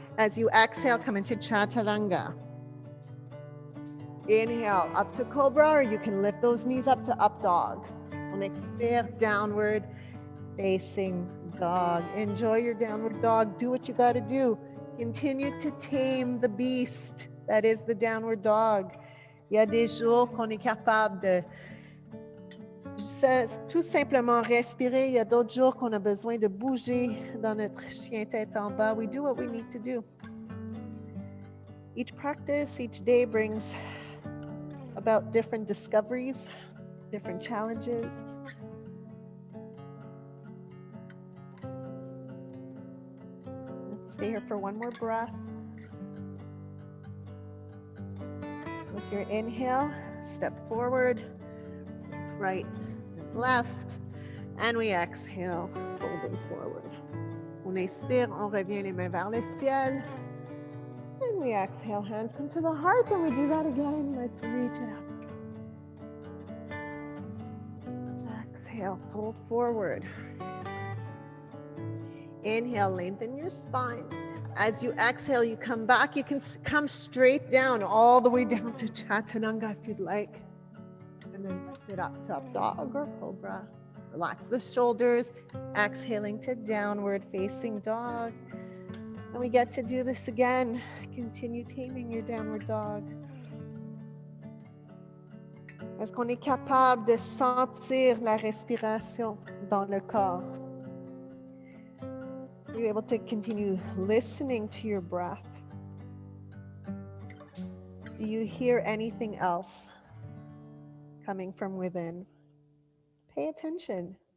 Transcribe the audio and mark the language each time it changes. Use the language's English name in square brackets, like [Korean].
[English] As you exhale, come into chaturanga. Inhale, up to cobra, or you can lift those knees up to up dog. [French] On expire, downward facing dog. [English] Enjoy your downward dog. Do what you got to do. Continue to tame the beast that is the downward dog. [French] Il y a des jours qu'on est capable de tout simplement respirer. Il y a d'autres jours qu'on a besoin de bouger dans notre chien tête en bas. [English] We do what we need to do. Each practice, each day brings about different discoveries, different challenges. Let's stay here for one more breath. With your inhale, step forward, right and left, and we exhale, folding forward. [French] On inspire, on revient les mains vers le ciel. [English] And we exhale, hands come to the heart, and we do that again. Let's reach it up. Exhale, fold forward. Inhale, lengthen your spine. As you exhale, you come back. You can come straight down, all the way down to chaturanga if you'd like. And then lift it up to up dog or cobra. Relax the shoulders, exhaling to downward facing dog. And we get to do this again. Continue taming your downward dog. [French] Est-ce qu'on est capable de sentir la respiration dans le corps? [English] Are you able to continue listening to your breath? Do you hear anything else coming from within? Pay attention.